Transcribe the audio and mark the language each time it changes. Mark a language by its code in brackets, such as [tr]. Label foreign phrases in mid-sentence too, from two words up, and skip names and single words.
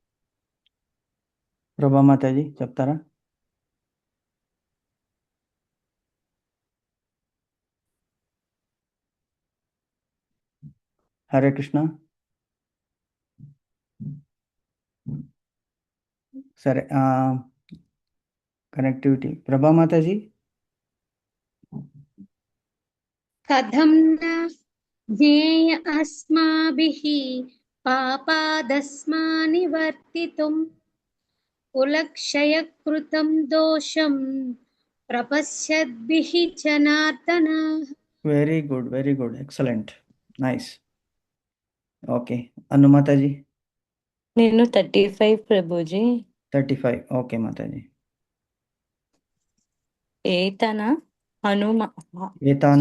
[te] ప్రభా మాతాజీ చెప్తారా? [sa] హరే కృష్ణ. [te] సరే కనెక్టివిటీ ప్రభా మాతాజీ. [sa] कथं न ज्ञेय अस्माभिः पापादस्मानिवर्तितुं कुलक्षयकृतं दोषं प्रपश्यद्भिः जनार्दन। [en] very good excellent nice. [te] ఓకే అను మాతాజీ. నేను 35 ప్రభుజీ. 35 ఓకే మాతాజీ. ఏతన హనుమ ఏతాన్న